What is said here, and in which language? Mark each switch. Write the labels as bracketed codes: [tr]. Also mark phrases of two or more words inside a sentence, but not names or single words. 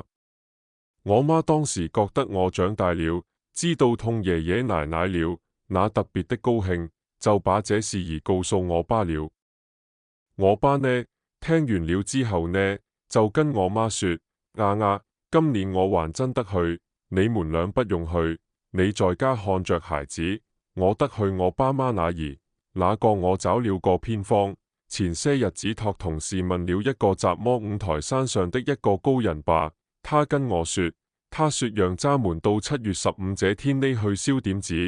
[zh] 我媽當時覺得我長大了，知道痛爺爺奶奶了，那特別的高興，就把這事兒告訴我爸了。我爸呢，聽完了之後呢，就跟我媽說：今年我還真得去，你們倆不用去，你在家看着孩子，我得去我爸媽那兒。那個我找了個偏方，前些日子託同事問了一個什麼五台山上的一個高人吧，他跟我說，他說讓咱們到7月15這天呢去燒點子。